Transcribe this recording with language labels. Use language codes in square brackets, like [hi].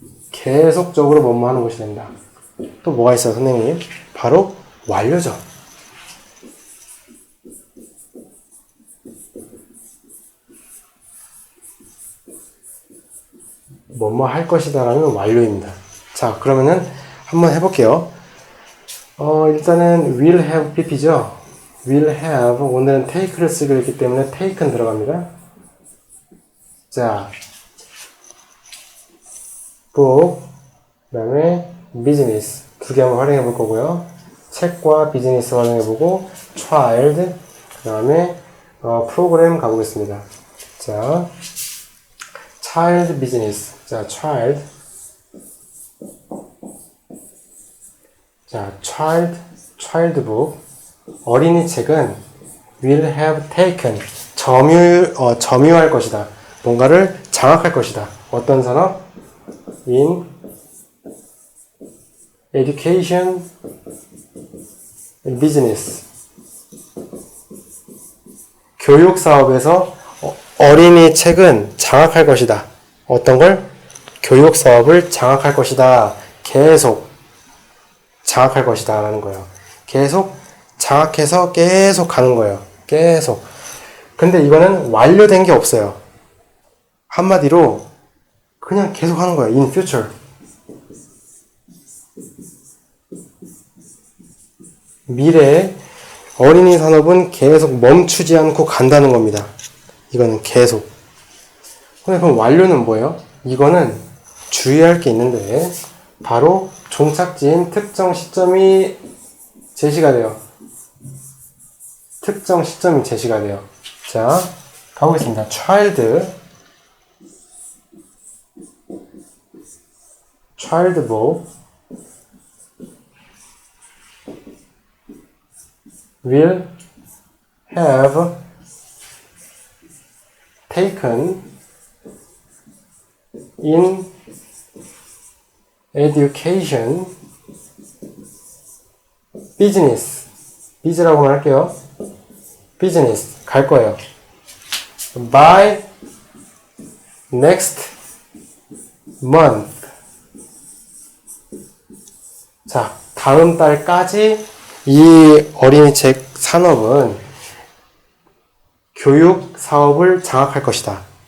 [ko] 계속적으로 뭐뭐 하는 것이 된다. 또 뭐가 있어요, 선생님? 바로 완료죠. 뭐뭐 할 것이다 라는 완료입니다. 자, 그러면은 한번 해볼게요. [en] 일단은 will have pp죠. will have, [ko] 오늘은 take를 쓰기로 했기 때문에 take는 들어갑니다. 자, book, 그 다음에 business 두 개 한번 활용해 볼 거고요. 책과 비즈니스 활용해 보고 child, 그 다음에 프로그램 가보겠습니다. [en] 자, child business. 자, child. 자, child book. [ko] 어린이 책은 [en] will have taken. [ko] 점유할 것이다. 뭔가를 장악할 것이다. 어떤 산업? [en] in education and business. [ko] 교육 사업에서 어린이 책은 장악할 것이다. 어떤 걸? 교육 사업을 장악할 것이다. 계속 장악할 것이다 라는 거예요. 계속 장악해서 계속 가는 거예요. 계속. 근데 이거는 완료된 게 없어요. 한마디로 그냥 계속 하는 거예요. [en] in future. [ko] 미래에 어린이 산업은 계속 멈추지 않고 간다는 겁니다. 이거는 계속. 그럼 완료는 뭐예요? 이거는 주의할 게 있는데 바로 종착지인 특정 시점이 제시가 돼요. 특정 시점이 제시가 돼요. 자, 가보겠습니다. [en] child book will have taken in education biz라고만 할게요. [ko] business 갈 거예요. [en] by next month. [ko] 자, 다음 달까지 이 어린이책 산업은 교육 사업을 장악할 것이다.